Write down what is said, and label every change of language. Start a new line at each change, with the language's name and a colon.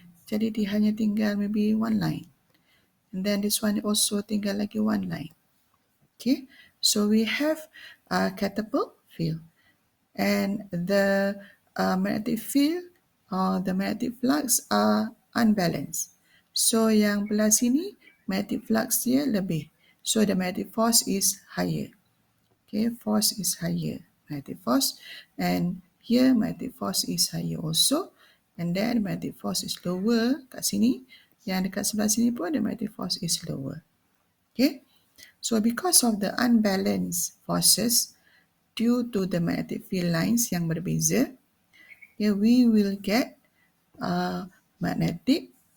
Malay: Jadi dia hanya tinggal
English: maybe one line. And then this one also
Malay: tinggal lagi
English: one line. Okay, so we have a catapult field. And the magnetic field or the magnetic flux are unbalanced.
Malay: So yang belah sini, magnetic flux dia lebih.
English: So the magnetic force is higher. Okay, force is higher, magnetic force. And here magnetic force is higher also. And then magnetic force is lower
Malay: kat sini. Yang dekat sebelah sini pun
English: the magnetic force is lower. Okay, so because of the unbalanced forces due to the magnetic field lines
Malay: yang berbeza,
English: we will get magnetic